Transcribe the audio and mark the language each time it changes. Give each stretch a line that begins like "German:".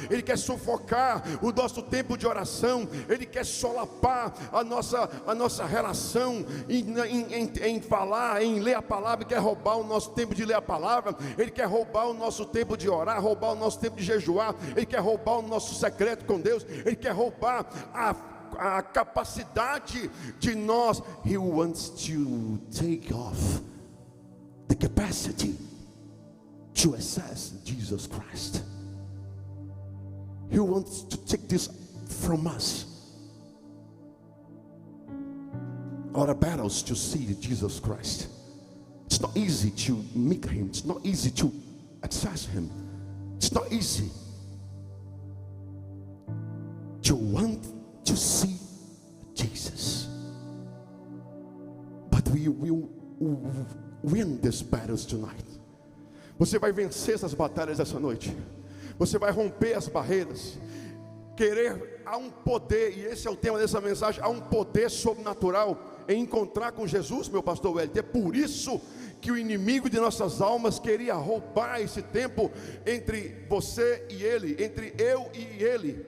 Portuguese: Ele quer sufocar o nosso tempo de oração. Ele quer solapar a nossa relação em falar, em ler a palavra. Ele quer roubar o nosso tempo de ler a palavra. Ele quer roubar o nosso tempo de orar, roubar o nosso tempo de jejuar. Ele quer roubar o nosso secreto com Deus. Ele quer roubar a capacidade de nós.
English: He wants to take off the capacity to access Jesus Christ. He wants to take this from us. Our battles to see Jesus Christ. It's not easy to meet Him. It's not easy to access Him. It's not easy to want to see Jesus, but we will win these battles tonight.
Portuguese: Você vai vencer essas batalhas essa noite. Você vai romper as barreiras. Há um poder, e esse é o tema dessa mensagem. Há um poder sobrenatural em encontrar com Jesus, meu pastor Wellington. É por isso que o inimigo de nossas almas queria roubar esse tempo entre você e ele, entre eu e ele.